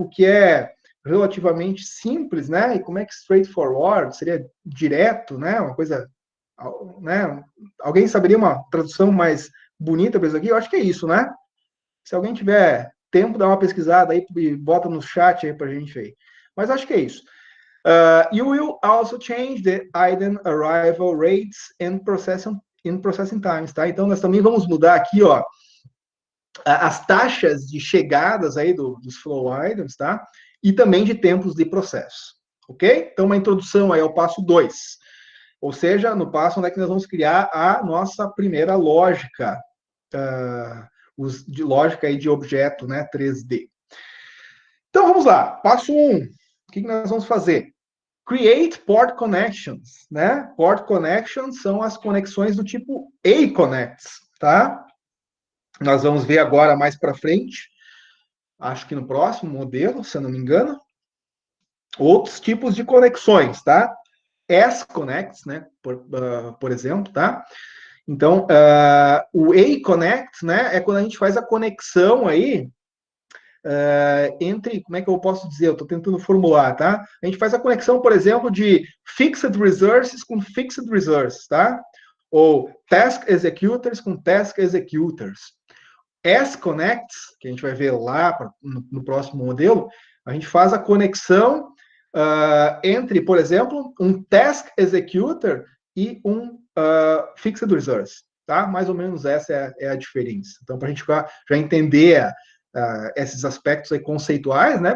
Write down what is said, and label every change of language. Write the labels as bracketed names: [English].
[Portuguese] O que é relativamente simples, né? E como é que straightforward seria direto, né? Uma coisa, né? Alguém saberia uma tradução mais bonita para isso aqui? Eu acho que é isso, né? Se alguém tiver tempo, dá uma pesquisada aí e bota no chat aí para a gente aí. Mas acho que é isso. [English] You will also change the item arrival rates and processing times, tá? [Portuguese] Então, nós também vamos mudar aqui, ó, as taxas de chegadas aí dos flow items, tá? E também de tempos de processo, ok? Então, uma introdução aí ao passo 2. Ou seja, no passo onde é que nós vamos criar a nossa primeira lógica, de lógica aí de objeto, né, 3D. Então, vamos lá. Passo 1. O que nós vamos fazer? [English] Create port connections, [Portuguese] né? Port connections são as conexões do tipo A-connects, tá? Nós vamos ver agora mais para frente, acho que no próximo modelo, se eu não me engano, outros tipos de conexões, tá? S-connects, né? Por exemplo, tá? Então, o A-connect, né? É quando a gente faz a conexão aí entre, como é que eu posso dizer? Eu estou tentando formular, tá? A gente faz a conexão, por exemplo, de fixed resources com fixed resources, tá? Ou task executors com task executors. S-connects, que a gente vai ver lá no próximo modelo, a gente faz a conexão entre, por exemplo, um task executor e um fixed resource, tá? Mais ou menos essa é a diferença. Então, para a gente já entender esses aspectos aí conceituais, né?